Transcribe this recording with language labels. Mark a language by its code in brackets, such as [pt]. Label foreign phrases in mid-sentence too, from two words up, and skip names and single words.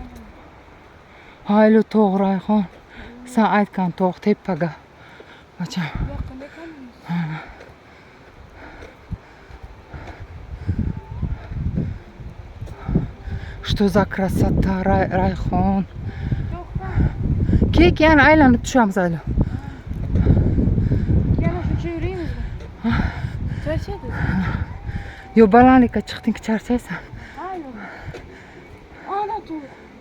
[uz] Hayli tog' Rayhon. Sen aytgan tog' tepaga. Bacham. Yaqinda ekanmiz. [ru] Что за красота, [uz] Rayhon. Yo'qdan. Kek yana aylanib tushamiz hali. Yana shuncha yuraymizmi? Charchadingiz? Yo, balandlikka chiqding, charchaysan. Hayır. Ana tog'.